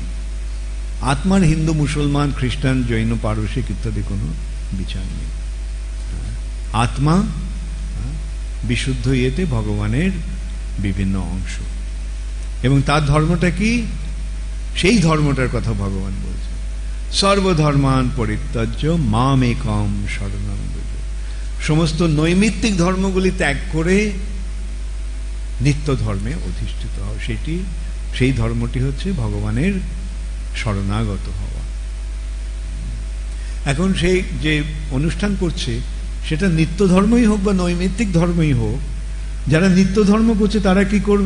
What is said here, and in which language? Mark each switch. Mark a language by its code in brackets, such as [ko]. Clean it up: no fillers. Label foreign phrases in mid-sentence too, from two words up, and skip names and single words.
[bn] আত্মার হিন্দু, মুসলমান, খ্রিস্টান, জৈন, পারসিক ইত্যাদি কোনো বিচার নেই। আত্মা বিশুদ্ধ ইয়েতে ভগবানের বিভিন্ন অংশ, এবং তার ধর্মটা কি? সেই ধর্মটার কথা ভগবান বলছেন, [sa] সর্বধর্মান পরিত্যাজ্য মাম একম শরণং ব্রজ। [bn] সমস্ত নৈমিত্তিক ধর্মগুলি ত্যাগ করে নিত্য ধর্মে অধিষ্ঠিত হও। সেই ধর্মটি হচ্ছে ভগবানের শরণাগত হওয়া। এখন সেই যে অনুষ্ঠান করছে, সেটা নিত্য ধর্মই হোক বা নৈমিত্তিক ধর্মই হোক, যারা নিত্য ধর্ম করছে তারা কি করবে?